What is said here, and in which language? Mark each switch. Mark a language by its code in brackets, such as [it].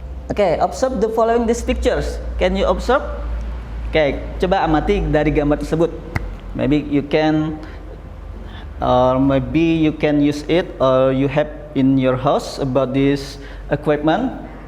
[en] Okay, observe the following these pictures. Can you observe? [id] Okay, coba amati dari gambar tersebut. [en] Maybe you can, or maybe you can use it, or you have in your house about this equipment.